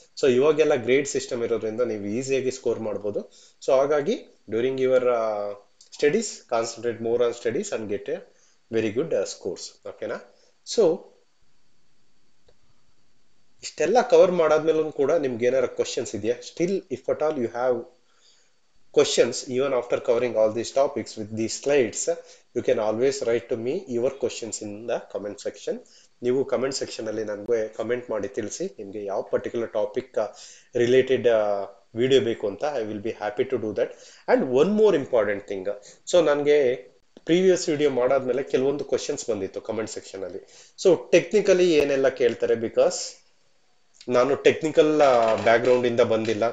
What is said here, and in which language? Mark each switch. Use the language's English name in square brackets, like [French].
[Kannada] So ಇವಾಗೆಲ್ಲ grade system ಇರೋದ್ರಿಂದ ನೀವು ಈಸಿಯಾಗಿ ಸ್ಕೋರ್ ಮಾಡ್ಬೋದು. ಸೊ ಹಾಗಾಗಿ [English] During your studies concentrate more on studies and get a very good scores. ಓಕೆನಾ? [Kannada] ಸೊ ಇಷ್ಟೆಲ್ಲ ಕವರ್ ಮಾಡಾದ್ಮೇಲೂ ಕೂಡ ನಿಮ್ಗೆ ಏನಾರ ಕ್ವಶನ್ಸ್ ಇದೆಯಾ? [English] Still if at all you have questions even after covering all these topics with these slides, you can always write to me your questions in the comment section. [Kannada] ನೀವು comment section ಅಲ್ಲಿ ನನಗೆ comment ಮಾಡಿ ತಿಳಿಸಿ ನಿಮಗೆ ಯಾವ particular topic related video ಬೇಕು ಅಂತ. [English] I will be happy to do that. And one more important thing, so [Kannada] ನನಗೆ ಪ್ರೀವಿಯಸ್ ವಿಡಿಯೋ ಮಾಡಾದ್ಮೇಲೆ ಕೆಲವೊಂದು ಕ್ವಶನ್ಸ್ ಬಂದಿತ್ತು ಕಮೆಂಟ್ ಸೆಕ್ಷನ್ ಅಲ್ಲಿ. ಸೊ ಟೆಕ್ನಿಕಲಿ ಏನೆಲ್ಲ ಕೇಳ್ತಾರೆ, ಬಿಕಾಸ್ ನಾನು ಟೆಕ್ನಿಕಲ್ ಬ್ಯಾಕ್ ಗ್ರೌಂಡ್ ಇಂದ ಬಂದಿಲ್ಲ.